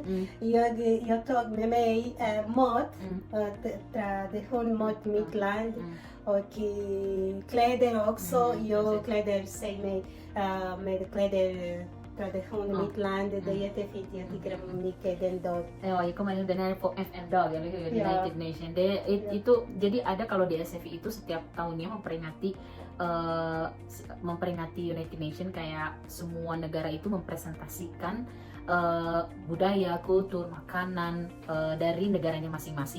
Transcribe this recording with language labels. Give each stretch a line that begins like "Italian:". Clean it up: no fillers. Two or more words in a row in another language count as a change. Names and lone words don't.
Swedish: Jag tog med mig mat, traditionmat mitt land och kläder också. Jag kläder sig med kläder tradition mitt land. Det är jättefint, jag tycker mycket den dag.
Indonesian: Ya, kemarin benar
Swedish: på FN-dag
Indonesian: ya,
English: United Nation.
Indonesian: Itu jadi ada kalau di SFI itu setiap tahunnya memperingati
English: United Nation,
Indonesian: kayak semua negara itu mempresentasikan budaya, kultur, makanan dari negaranya masing-masing.